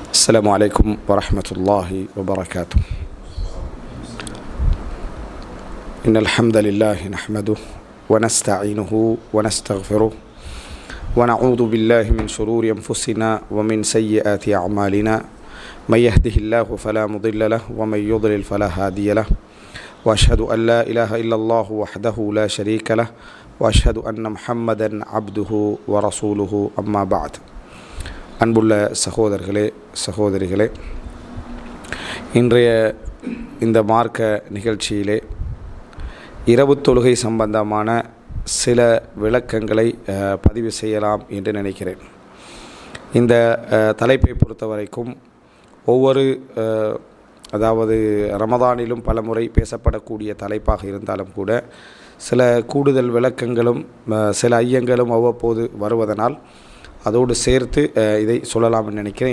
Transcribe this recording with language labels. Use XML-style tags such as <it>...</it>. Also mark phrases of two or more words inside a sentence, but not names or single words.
<ar>السلام عليكم ورحمة الله وبركاته. إن الحمد لله نحمده ونستعينه ونستغفره ونعوذ بالله من شرور أنفسنا ومن سيئات أعمالنا. من يهده الله فلا مضل له ومن يضلل فلا هادي له. وأشهد أن لا إله إلا الله وحده لا شريك له وأشهد أن محمدا عبده ورسوله. أما بعد.</ar> <ta>அன்புள்ள சகோதரர்களே சகோதரிகளே, இன்றைய இந்த மார்க்க நிகழ்ச்சியிலே இரவு தொழுகை சம்பந்தமான சில விளக்கங்களை பதிவு செய்யலாம் என்று நினைக்கிறேன். இந்த தலைப்பை பொறுத்த வரைக்கும் ஒவ்வொரு அதாவது ரமதானிலும் பலமுறை பேசப்படக்கூடிய தலைப்பாக இருந்தாலும் கூட சில கூடுதல் விளக்கங்களும் சில ஐயங்களும் அவ்வப்போது வருவதனால் அதோடு சேர்த்து இதை சொல்லலாம்னு நினைக்கிறேன்.</ta>